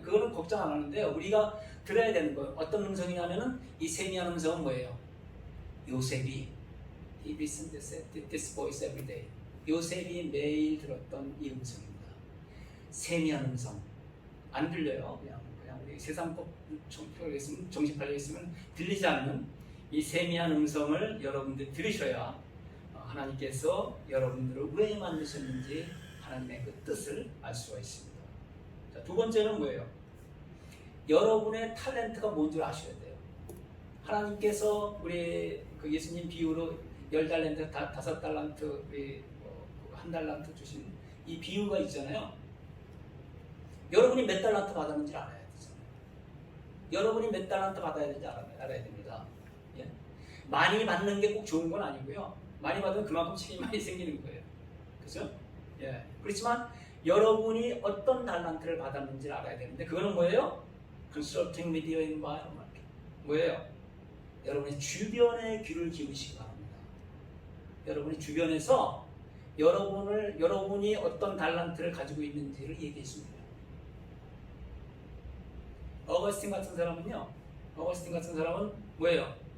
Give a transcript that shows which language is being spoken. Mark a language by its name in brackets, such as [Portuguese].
[Korean] 그거는 걱정 안 하는데요. 우리가 들어야 되는 거예요. 어떤 음성이냐면은 이 세미한 음성은 뭐예요? [English] 요셉이 he listened to this voice every day. [Korean] 요셉이 매일 들었던 이 음성입니다. 세미한 음성. 안 들려요. 그냥 우리 세상법 정신팔려 있으면 들리지 않는 이 세미한 음성을 여러분들 들으셔야 하나님께서 여러분들을 왜 만드셨는지 하나님의 그 뜻을 알 수가 있습니다. 자, 두 번째는 뭐예요? 여러분의 탤런트가 뭔지 아셔야 돼요. 하나님께서 우리 예수님 비유로 10달란트, 5달란트, 우리 1달란트 주신 이 비유가 있잖아요. 여러분이 몇 달란트 받았는지 알아야 되잖아요. 여러분이 몇 달란트 받아야 되는지 알아야 됩니다. 예? 많이 받는 게 꼭 좋은 건 아니고요. 많이 받으면 그만큼 책임이 많이 생기는 거예요. 그죠? 예. 그렇지만 여러분이 어떤 달란트를 받았는지를 알아야 되는데, 그거는 뭐예요? [English] Consulting with your environment. [Korean] 뭐예요? 여러분의 주변에 귀를 기울이시기 바랍니다. 여러분의 주변에서 여러분이 어떤 달란트를 가지고 있는지를 얘기해 줍니다. 어거스틴 같은 사람은 뭐예요?